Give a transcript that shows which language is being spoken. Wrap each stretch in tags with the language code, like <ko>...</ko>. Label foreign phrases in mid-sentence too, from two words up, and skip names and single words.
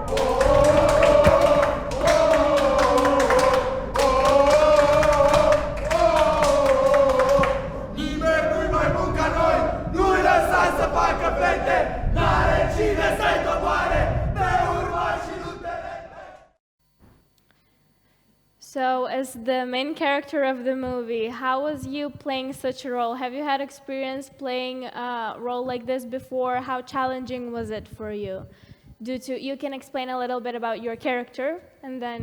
<ro>Nimeni nu-i mai bun ca noi, nu-i lăsați să facă fete, n-are cine să-i doboare, pe urmașii lui perete.</ro> <en>So, as the main character of the movie, how was you playing such a role? Have you had experience playing a role like this before? How challenging was it for you? You can explain a little bit about your character, and then...</en>